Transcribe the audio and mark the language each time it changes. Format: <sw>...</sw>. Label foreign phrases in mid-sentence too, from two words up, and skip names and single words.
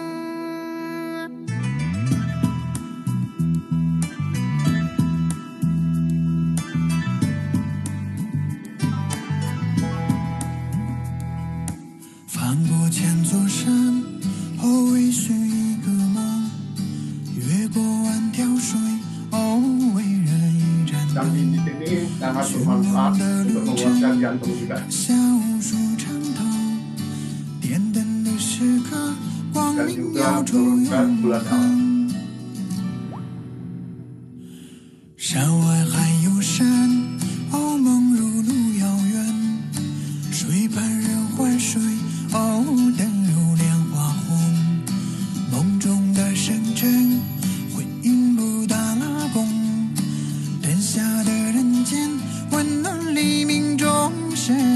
<zh>翻过千座山，哦，为寻一个梦，越过万条水，哦，为人一盏灯。</zh> <id>Di sini sangat bermanfaat untuk menguatkan jantung kita.</id> <zh>下无数长头，点灯的时刻，光</zh> <id>Dan</id> <zh>明</zh> <id>juga</id> <zh>耀出</zh> <id>menurunkan</id> <zh>永</zh> <id>gula darah.</id> <zh>恒。山外还有山，哦，梦如路遥远，水畔人欢水，哦，灯如莲花红。梦中的深沉，回应布达拉宫，灯下的人间，温暖黎明众生。</zh>